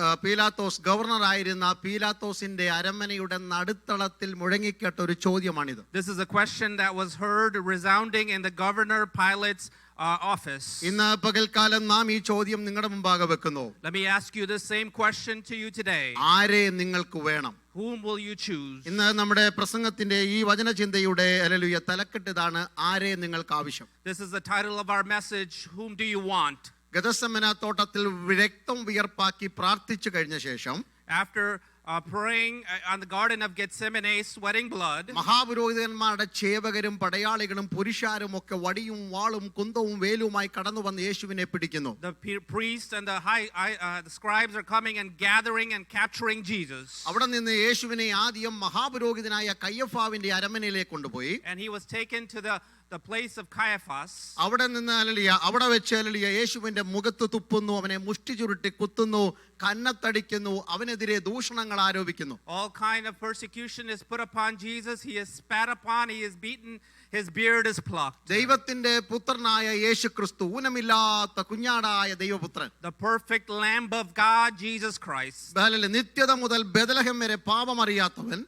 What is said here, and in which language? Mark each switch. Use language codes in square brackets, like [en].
[ml] പീലാത്തോസ് ഗവർണറായിരുന്ന പീലാത്തോസിന്റെ അരമനയുടെ നടുത്തളത്തിൽ മുഴങ്ങിക്കേട്ട ഒരു ചോദ്യമാണിത്. [en] This is a question that was heard resounding in the governor Pilate's office. [ml] ഇന്ന് പകൽക്കാലം നാം ഈ ചോദ്യം നിങ്ങളുടെ മുമ്പാകെ വെക്കുന്നു. [en] Let me ask you the same question to you today. [ml] ആരെ നിങ്ങൾക്ക് വേണം? [en] Whom will you choose? [ml] ഇന്ന് നമ്മുടെ പ്രസംഗത്തിന്റെ ഈ വചനചിന്തയുടെ ഹല്ലേലൂയ തലക്കെട്ട് ഇതാണ്, ആരെ നിങ്ങൾക്ക് ആവശ്യം. [en] This is the title of our message. Whom do you want? [ml] ഗെത്സമന തോട്ടത്തിൽ രക്തം വിയർപ്പാക്കി പ്രാർത്ഥിച്ചു കഴിഞ്ഞ ശേഷം, [en] After praying on the Garden of Gethsemane, sweating blood, [ml] മഹാപുരോഹിതന്മാരുടെ ചേവകരും പടയാളികളും പുരുഷാരും ഒക്കെ വടിയും വാളും കുന്തവും വേലുമായി കടന്നു വന്ന് യേശുവിനെ പിടിക്കുന്നു. [en] the priests and the scribes are coming and gathering and capturing Jesus. [ml] അവിടെ നിന്ന് യേശുവിനെ ആദ്യം മഹാപുരോഹിതനായ കയ്യഫാവിന്റെ അരമനയിലേക്ക് കൊണ്ടുപോയി. [en] And he was taken to the place of Caiaphas. [ml] അവിടെ നിന്ന് അവിടെ വെച്ച് യേശുവിന്റെ മുഖത്ത് തുപ്പുന്നു, അവനെ മുഷ്ടി ചുരുട്ടി കുത്തുന്നു, കന്നത്തടിക്കുന്നു, അവനെതിരെ ദൂഷണങ്ങൾ ആരോപിക്കുന്നു. [en] All kind of persecution is put upon Jesus. He is spat upon, he is beaten, his beard is plucked. [ml] ദൈവത്തിന്റെ പുത്രനായ യേശു ക്രിസ്തു, ഊനമില്ലാത്ത കുഞ്ഞാടായ ദൈവപുത്രൻ, [en] The perfect Lamb of God, Jesus Christ. [ml] നിത്യത മുതൽ ബെത്ലഹേം വരെ പാപമറിയാത്തവൻ,